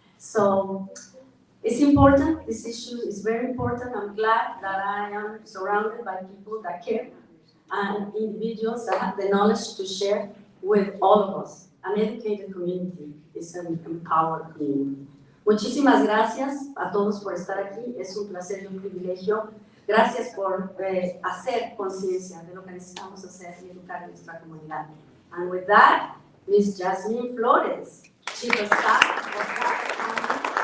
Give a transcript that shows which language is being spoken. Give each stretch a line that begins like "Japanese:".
English: So it's important. This issue is very important. I'm glad that I am surrounded by people that care and individuals that have the knowledge to share with all of us. An educated community is an empowered community.
Spanish: Muchísimas gracias a todos por estar aquí. Es un placer y un privilegio. Gracias por hacer conciencia de lo que necesitamos hacer y educar en nuestra comunidad.
English: And with that, Ms. Jasmine Flores, Chief of Staff of Dallas County.